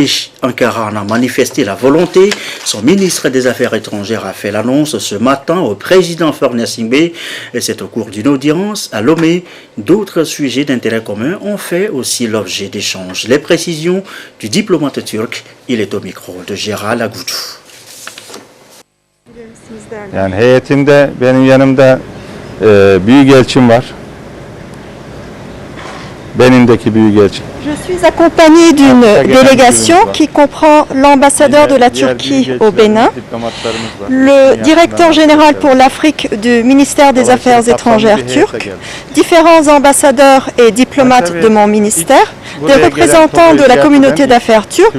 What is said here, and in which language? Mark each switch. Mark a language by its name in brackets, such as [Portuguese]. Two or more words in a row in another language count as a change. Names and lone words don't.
[French] Ankara en a manifesté la volonté. Son ministre des Affaires étrangères a fait l'annonce ce matin au président Forner Singbe. Et c'est au cours d'une audience à Lomé. D'autres sujets d'intérêt commun ont fait aussi l'objet d'échanges. Les précisions du diplomate turc, il est au micro de Gérald Agoudou. [Turkish] Yani heyetimde benim yanımda büyükelçim var. Benimdeki büyükelçim. [French] Je suis accompagné d'une délégation qui comprend l'ambassadeur de la Turquie au Bénin, le directeur général pour l'Afrique du ministère des Affaires étrangères turc, différents ambassadeurs et diplomates de mon ministère, des représentants de la communauté d'affaires turque.